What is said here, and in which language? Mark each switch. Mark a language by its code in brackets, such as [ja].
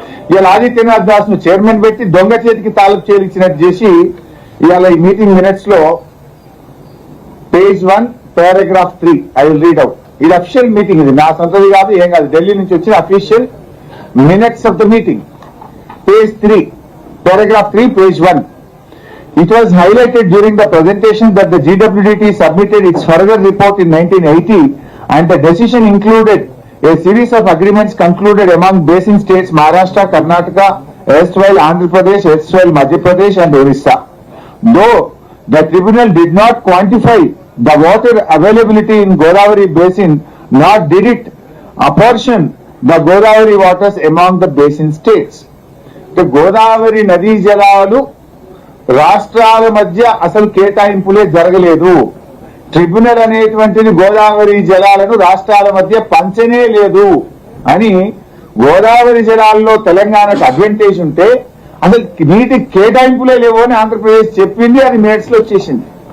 [te] ఇవాళ ఆదిత్యనాథ్ దాస్ ను చైర్మన్ పెట్టి దొంగ చేతికి తాలూకు చేయించినట్టు చేసి ఇవాళ ఈ మీటింగ్ మినిట్స్ లో page 1 paragraph 3 [en] I will read out. [te] ఇది అఫీషియల్ మీటింగ్, ఇది నా సొంతది కాదు, ఏం కాదు, ఢిల్లీ నుంచి వచ్చిన official [en] Minutes of the meeting. Page 3 paragraph 3 page 1. It was highlighted during the presentation that the GWDT submitted its further report in 1980 and the decision included a series of agreements concluded among basin states Maharashtra, Karnataka, erstwhile Andhra Pradesh, erstwhile Madhya Pradesh and Orissa. Though the tribunal did not quantify the water availability in Godavari basin, nor did it apportion the Godavari waters among the basin states. [te] The Godavari నదీ జలాలు రాష్ట్రాల మధ్య అసలు కేటాయింపులే జరగలేదు. Tribunal అనేటువంటిది గోదావరి జలాలను రాష్ట్రాల మధ్య పంచనే లేదు అని, గోదావరి జలాల్లో తెలంగాణకు అడ్వాంటేజ్ ఉంటే అసలు నీటి కేటాయింపులే లేవు అని ఆంధ్రప్రదేశ్ చెప్పింది. అది మినిట్స్ లో వచ్చేసింది.